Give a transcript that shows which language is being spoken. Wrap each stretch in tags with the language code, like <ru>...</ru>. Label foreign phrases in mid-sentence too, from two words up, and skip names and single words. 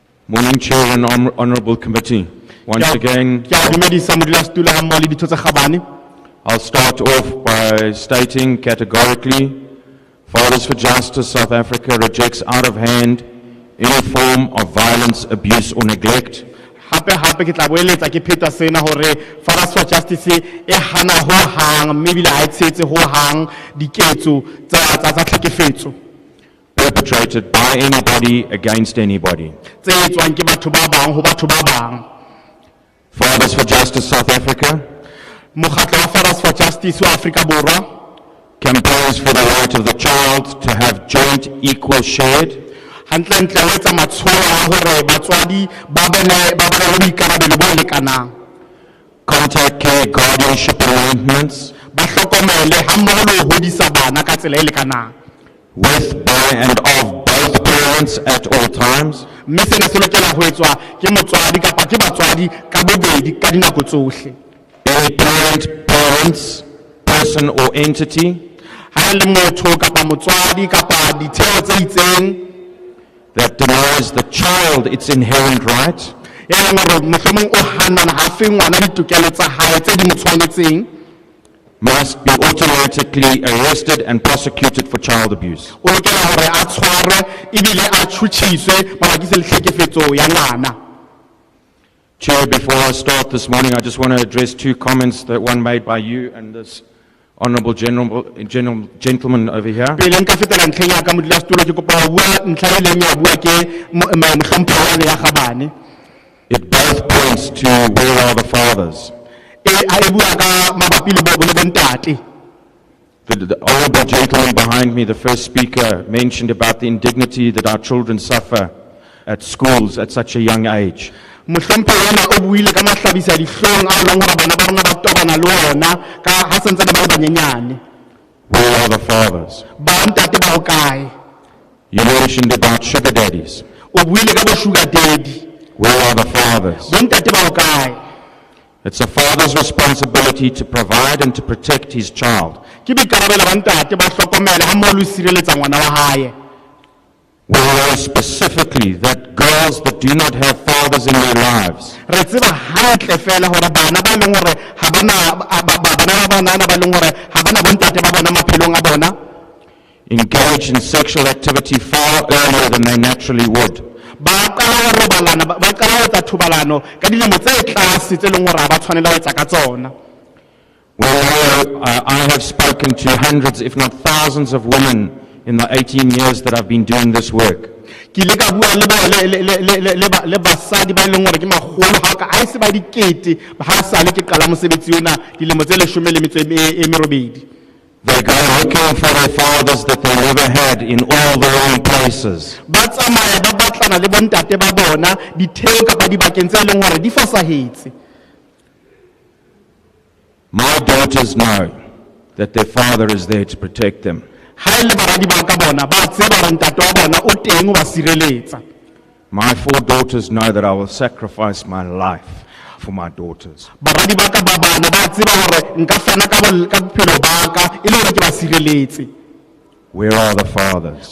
<en>Morning, Chair and Honourable Committee. Once again,</en> <st>Ke a dumedisa modulasetulo ha mmoho le ditho tse kgabane.</st> <en>I'll start off by stating categorically, Fathers for Justice South Africa rejects out of hand any form of violence, abuse or neglect.</en> <st>Hape ke tla boeletsa ke pheta sena hore Fathers for Justice e hana ho hang mme ebile ha e tshetse ho hang diketso tsa tlhekefetso</st> <en>Perpetrated by anybody against anybody.</en> <st>tse etswang ke batho ba bang ho batho ba bang.</st> <en>Fathers for Justice South Africa</en> <st>Mokgatlo wa Fathers for Justice wa Afrika Borwa</st> <en>campaigns for the right of the child to have joint equal shared</en> <st>hantle o etsa matsholo a hore batswadi ba bane le boikarabelo bo lekanang.</st> <en>contact care guardianship arrangements</en> <st>Ba hlokomele ha mmoho le ho hodisa bana ka tsela e lekanang.</st> <en>with, by and of both parents at all times.</en> <st>Mme sena se lokela ho etswa ke motswadi kapa ke batswadi ka bobedi ka dinako tsohle.</st> <en>Any parent, parents, person or entity</en> <st>Ha le motho kapa motswadi kapa ditheo tse itseng</st> <en>that denies the child its inherent right</en> <st>ya leng hore mohlomong o hanana ha fe ngwana ditokelo tsa hae tse di mo tshwanetseng,</st> <en>must be automatically arrested and prosecuted for child abuse.</en> <st>o lokela hore a tshwarwe ebile a tshutjhiswe mabapi le tlhekefetso ya ngwana.</st> <en>Chair, before I start this morning, I just want to address two comments, that one made by you and this honourable gentleman over here.</en> <st>Pele nka fetela ntlheng ya ka modulasetulo ke kopa ho bua ntlha e leng ya bua ke mohlomphehi ya Kgabane.</st> <en>It both points to where are the fathers.</en> <st>E bua ka mabapi le bontate.</st> <en>The honourable gentleman behind me, the first speaker, mentioned about the indignity that our children suffer at schools at such a young age.</en> <st>Mohlomphehi ena o buile ka mahlabisa dihlong a leng hore bana ba rona ba tobana le ona ka ha sentse ba le banyenyane.</st> <en>Where are the fathers?</en> <st>Ba ntate ba hokae?</st> <en>You mentioned about sugar daddies.</en> <st>O buile ka bo</st> <en>sugar daddy. Where are the fathers?</en> <st>Bo ntate ba hokae?</st> <en>It's a father's responsibility to provide and to protect his child.</en> <st>Ke boikarabelo ba ntate ba hlokomele ha mmoho le ho sireletsa ngwana wa hae.</st> <en>We know specifically that girls that do not have fathers in their lives</en> <st>Re tseba hantle fela hore bana ba leng hore ha bana bana ba banana ba leng hore ha bana bo ntate ba bona maphelong a bona</st> <en>engage in sexual activity far earlier than they naturally would.</en> <st>ba qala ho robalana ba qala ho etsa thobalano ka dilemo tse tlase tse leng hore ha ba tshwanela ho etsa ka tsona.</st> <en>We know, I have spoken to hundreds, if not thousands of women in the 18 years that I've been doing this work.</en> <st>Ke ile ka bua le basadi ba leng hore ke magolo ha ka a se ba dikete ha sa le ke qala mosebetsi ona dilemo tse 18.</st> <en>They go looking for their fathers that they never had in all the wrong places.</en> <st>Ba tsamaya ba batlana le bontate ba bona ditheo kapa dibakeng tse leng hore di fosahetse.</st> <en>My daughters know that their father is there to protect them.</en> <st>Ha ile baradi ba ka bona ba tseba hore ntate wa bona o teng o ba sireletsa.</st> <en>My 4 daughters know that I will sacrifice my life for my daughters.</en> <st>Baradi ba ka ba bana ba tseba hore nka fana ka bophelo ba ka e le hore ke ba sireletse.</st> <en>Where are the fathers?</en>